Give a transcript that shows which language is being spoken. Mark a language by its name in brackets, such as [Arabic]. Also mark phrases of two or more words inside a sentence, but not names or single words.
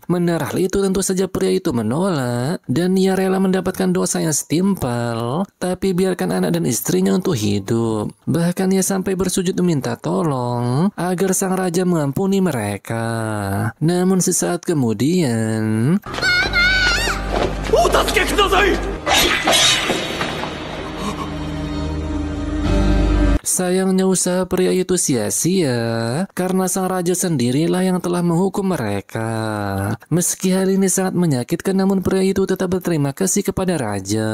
[Indonesian] Mendengar hal itu tentu saja pria itu menolak. Dan ia rela mendapatkan dosa yang setimpal. Tapi biarkan anak dan istrinya untuk hidup. Bahkan ia sampai bersujud meminta tolong agar sang raja mengampuni mereka. Namun sesaat kemudian, [Japanese] お助けください。 [Indonesian] sayangnya usaha pria itu sia-sia karena sang raja sendirilah yang telah menghukum mereka. Meski hal ini sangat menyakitkan, namun pria itu tetap berterima kasih kepada raja.